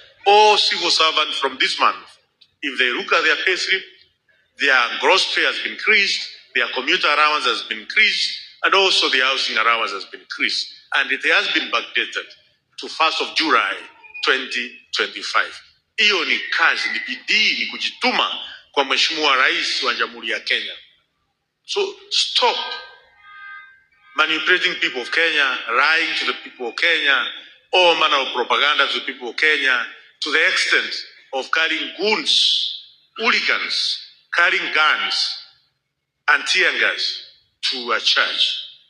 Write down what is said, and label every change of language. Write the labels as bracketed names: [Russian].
[English] all civil servants from this month, if they look at their payslip, their gross pay has been increased, their commuter allowance has been increased, and also the housing allowance has been increased. And it has been backdated to 1st of July 2025. [Swahili] Hiyo ni kazi, ni bidii, ni kujituma kwa Mheshimiwa Rais wa Jamhuri ya Kenya. [English] So stop manipulating people of Kenya, lying to the people of Kenya, all manner of propaganda to the people of Kenya, to the extent of carrying goons, hooligans, carrying guns and tear gas to a church.